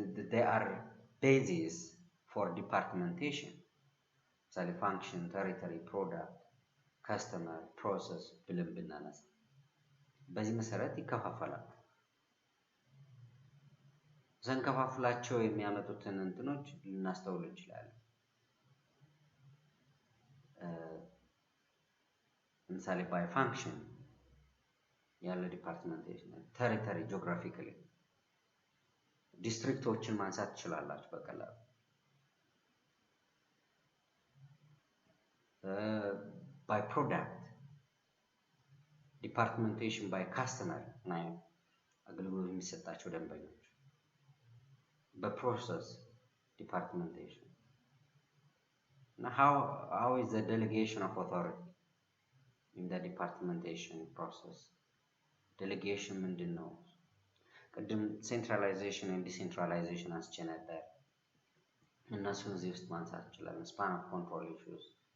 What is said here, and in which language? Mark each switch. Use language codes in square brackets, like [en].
[en] They are bases for departmentation. [am] So function, territory, product, customer, process ብለን ብናነሳ በዚህ መሰረት ይከፋፈላል። ዘንከፋፍላቸው የሚያመጡትን እንትኖች ልናስተውል እንችላለን። ለምሳሌ ባይ ፋንክሽን ያለ ዲፓርትመንቴሽን፣ ቴሪቶሪ ጂኦግራፊካሊ ዲስትሪክቶችን ማንሳት ትችላላችሁ በቀላሉ። [en] by product, departmentation by customer [am] ነው አገልግሎት የሚሰጣቸው ደንበኞች በፕሮሰስ [en] departmentation now how is the delegation of authority in the departmentation process delegation [am] ምንድን ነው ቅድም [en] centralization and decentralization [am] አስቼ ነበር እነሱን እዚህ ውስጥ ማንሳት እንችላለን [en] span of control issues